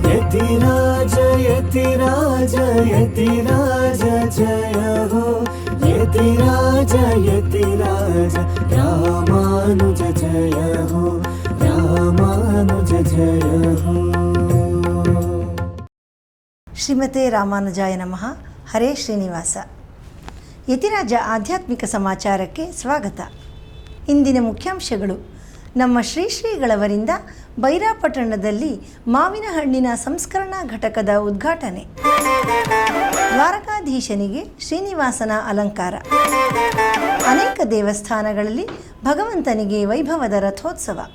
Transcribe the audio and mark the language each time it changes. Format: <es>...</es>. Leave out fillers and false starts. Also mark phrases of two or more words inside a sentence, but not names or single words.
<hi>यतिराज यतिराज यतिराज जय हो यतिराज यतिराज रामानुज जय हो रामानुज जय हो।</hi> <sa>ಶ್ರೀಮತೆ ರಾಮಾನುಜಾಯ ನಮಃ.</sa> <kn>ಹರೇ ಶ್ರೀನಿವಾಸ. ಯತಿರಾಜ ಆಧ್ಯಾತ್ಮಿಕ ಸಮಾಚಾರಕ್ಕೆ ಸ್ವಾಗತ. ಇಂದಿನ ಮುಖ್ಯಾಂಶಗಳು: ನಮ್ಮ ಶ್ರೀ ಶ್ರೀಗಳವರಿಂದ ಬೈರಾಪಟ್ಟಣದಲ್ಲಿ ಮಾವಿನ ಹಣ್ಣಿನ ಸಂಸ್ಕರಣಾ ಘಟಕದ ಉದ್ಘಾಟನೆ, ದ್ವಾರಕಾಧೀಶನಿಗೆ ಶ್ರೀನಿವಾಸನ ಅಲಂಕಾರ, ಅನೇಕ ದೇವಸ್ಥಾನಗಳಲ್ಲಿ ಭಗವಂತನಿಗೆ ವೈಭವದ ರಥೋತ್ಸವ.</kn>